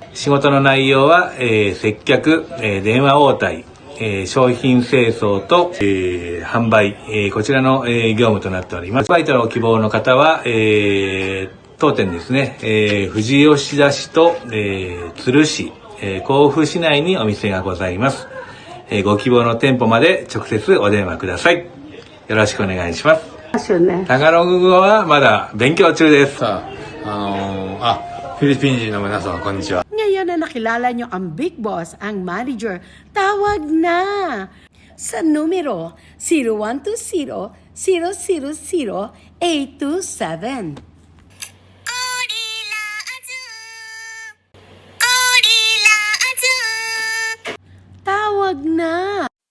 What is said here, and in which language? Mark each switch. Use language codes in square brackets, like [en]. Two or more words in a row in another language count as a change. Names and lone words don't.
[ja] 仕事の内容は、接客、電話応対、商品清掃と、販売、こちらの、業務となっております。アルバイトの希望の方は、当店ですね、富士吉田市と、鶴市、甲府市内にお店がございます。ご希望の店舗まで直接お電話ください。よろしくお願いします。タガログ語はまだ勉強中です。フィリピン人の皆さん、こんにちは。 [tl] Ngayon na nakilala nyo ang Big Boss, ang manager, tawag na sa numero 0120-000-827. Tawag na!